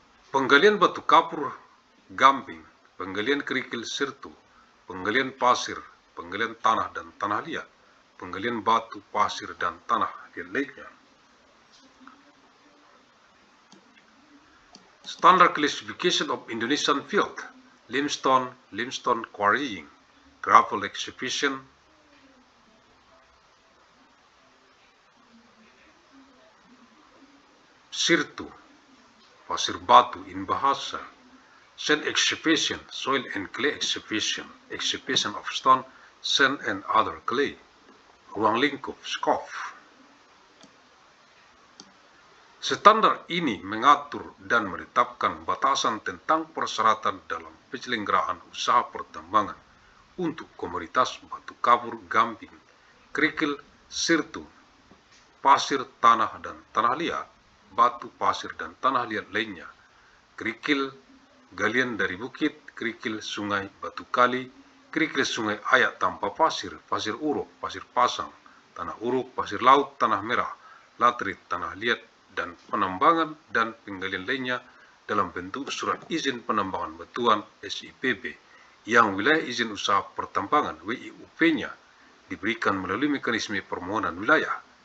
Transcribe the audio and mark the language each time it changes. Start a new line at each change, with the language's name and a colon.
Indonesian: Penggalian batu kapur gamping, penggalian kerikil sirtu, penggalian pasir, penggalian tanah dan tanah liat, penggalian batu, pasir dan tanah liat lainnya.
English: Standard classification of Indonesian field, limestone quarrying, gravel excavation, sirtu,
Indonesian: pasir batu
English: in bahasa, sand excavation, soil and clay excavation, excavation of stone, sand and other clay,
Indonesian: ruang lingkup,
English: scope.
Indonesian: Standar ini mengatur dan menetapkan batasan tentang persyaratan dalam penyelenggaraan usaha pertambangan untuk komoditas batu kapur gamping, kerikil, sirtu, pasir, tanah dan tanah liat, batu, pasir dan tanah liat lainnya, kerikil, galian dari bukit, kerikil sungai, batu kali, kerikil sungai ayak tanpa pasir, pasir uruk, pasir pasang, tanah uruk, pasir laut, tanah merah, latrit, tanah liat, dan penambangan dan penggalian lainnya dalam bentuk surat izin penambangan batuan SIPB yang wilayah izin usaha pertambangan WIUP-nya diberikan melalui mekanisme permohonan wilayah